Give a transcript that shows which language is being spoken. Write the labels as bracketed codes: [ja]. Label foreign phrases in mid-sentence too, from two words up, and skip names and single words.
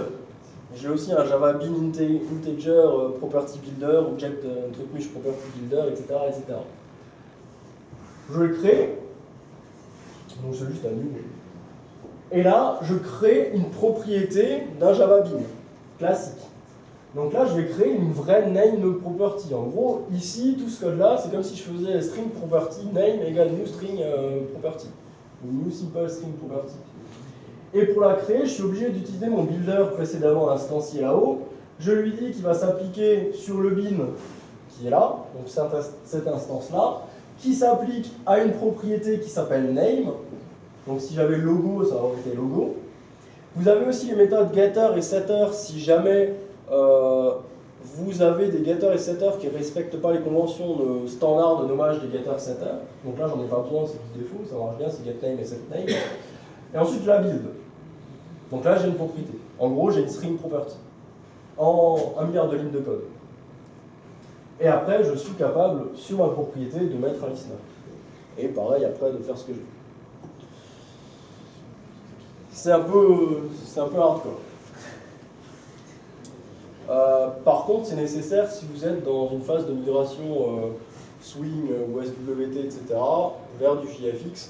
[fr] J'ai aussi un [en] Java Bean Integer Property Builder, Object Trucmush Property Builder, [fr] etc., etc. Je le crée. Donc c'est juste un new. Et là, je crée une propriété d'un Java Bean classique. Donc là, je vais créer une vraie [en] name property. [fr] En gros, ici, tout ce code-là, c'est comme si je faisais [en] string property name [fr] égale [en] new string property. [fr] Ou [en] new simple string property. [fr] Et pour la créer, je suis obligé d'utiliser mon builder précédemment instancié là-haut. Je lui dis qu'il va s'appliquer sur le bin qui est là, donc cette instance-là, qui s'applique à une propriété qui s'appelle name. Donc si j'avais logo, ça aurait été logo. Vous avez aussi les méthodes getter et setter si jamais vous avez des getter et setter qui ne respectent pas les conventions standards de nommage des [en] getter setter. [fr] Donc là, j'en ai pas besoin, c'est du défaut, ça marche bien, c'est getName et setName. Et ensuite, je la build. Donc là, j'ai une propriété. En gros, j'ai une [en] string property [fr] en 1 milliard de lignes de code. Et après, je suis capable, sur ma propriété, de mettre un listener. Et pareil, après, de faire ce que je veux. C'est un peu hardcore. Par contre, c'est nécessaire si vous êtes dans une phase de migration Swing ou SWT, etc., vers du JFX.